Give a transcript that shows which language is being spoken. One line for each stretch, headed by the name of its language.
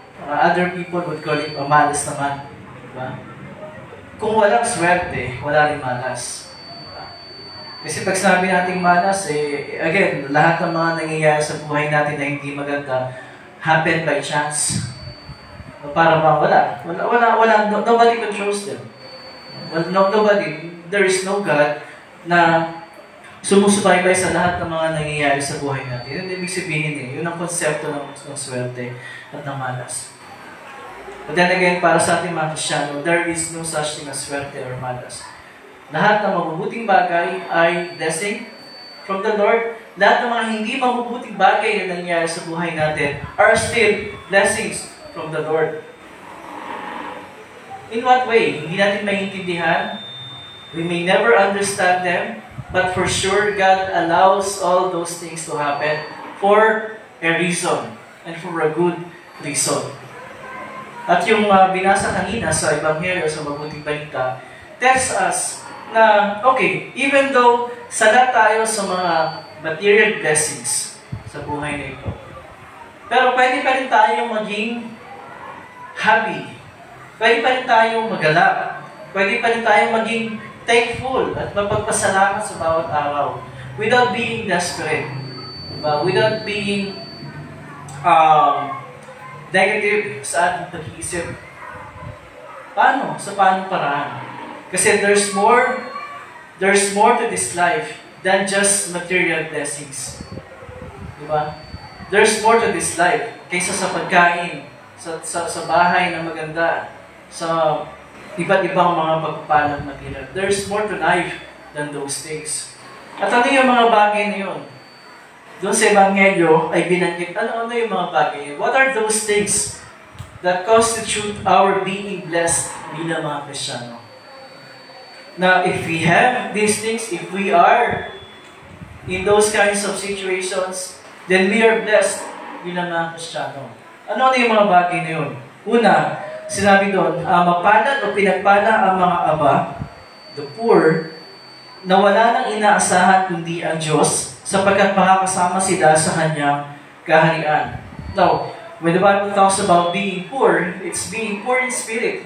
English: Other people would call it malas naman.
Filipino: Diba? Kung walang swerte, wala rin malas. Diba? Kasi pag sinabi natin malas, again, lahat ng mga nangyayari sa buhay natin na hindi maganda,
English: happen by chance.
Filipino: Para bang wala.
English: Nobody controls them. Well, nobody, there is no God
Filipino: na sumusubaybay sa lahat ng mga nangyayari sa buhay natin. Yun ibig sabihin yun ang konsepto ng swerte at ng malas.
English: But then again,
Filipino: para sa ating mga Kristiyano,
English: there is no such thing as swerte or malas.
Filipino: Lahat ng mabubuting bagay ay
English: blessing from the Lord.
Filipino: Lahat ng mga hindi mabubuting bagay na nangyayari sa buhay natin
English: are still blessings from the Lord. In what way?
Filipino: Hindi natin maintindihan.
English: We may never understand them, but for sure, God allows all those things to happen for a reason and for a good reason.
Filipino: At yung binasa kanina sa Ebanghelyo, sa Mabuting Balita,
English: tells us
Filipino: na, okay, even though sana tayo sa mga material blessings sa buhay na ito, pero pwede pa rin tayong maging happy. Pwede pa rin tayong magalak. Pwede pa rin tayong maging thankful at mapagpasalamat sa bawat araw
English: without being desperate. Without being negative
Filipino: sa ating pag-iisip. Paano? Sa paano paraan?
English: Kasi there's more to this life than just material blessings.
Filipino: Diba?
English: There's more to this life
Filipino: kaysa sa pagkain, sa bahay na maganda, sa iba't ibang mga pagpapalang material.
English: There's more to life than those things.
Filipino: At ano yung mga bagay na yun? Doon sa Ebanghelyo ay binanggit, ano yung mga bagay?
English: What are those things that constitute our being blessed
Filipino: bilang mga Kristiyano?
English: Now, if we have these things, if we are in those kinds of situations, then we are blessed
Filipino: bilang mga Kristiyano. Ano yung mga bagay na yun? Una, sinabi doon, mapalad o pinagpala ang mga aba,
English: the poor,
Filipino: na wala nang inaasahan kundi ang Diyos, sapagkat makakasama sila sa Kanyang kaharian.
English: Now, when the Bible talks about being poor, it's being poor in spirit.